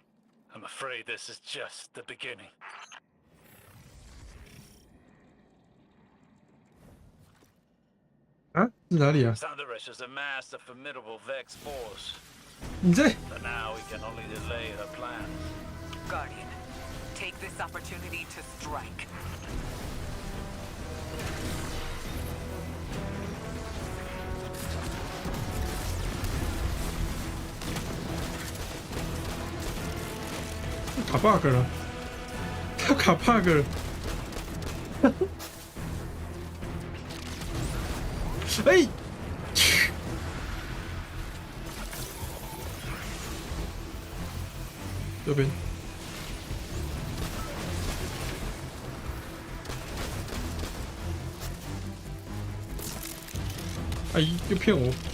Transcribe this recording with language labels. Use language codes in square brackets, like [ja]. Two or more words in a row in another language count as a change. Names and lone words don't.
[en] I'm afraid this is just the beginning. Sundaresh has amassed a formidable Vex force. But now we can only delay her plans. Guardian, take this opportunity to strike. [vi] Cả bug rồi. Cả bug rồi. [zh] 哎，这边，哎，又骗我。